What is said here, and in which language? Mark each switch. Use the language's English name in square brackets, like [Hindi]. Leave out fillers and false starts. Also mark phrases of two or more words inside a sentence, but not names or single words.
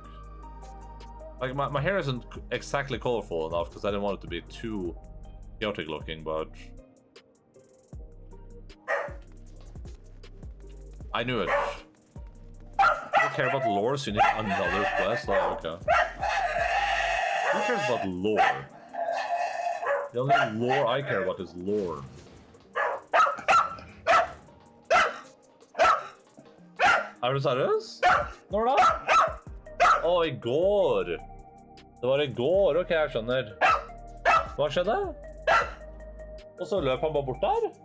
[English] Like my hair isn't exactly colorful enough because I didn't want it to be too chaotic looking, but I knew it. You don't care about lore, so you need another quest? Oh, okay. Who cares about lore? The only lore I care about is lore. [Norwegian] Er du seriøs? Når da? Å, i går. Det var i går, ok, jeg skjønner. Hva skjedde? Og så løp han bare bort der?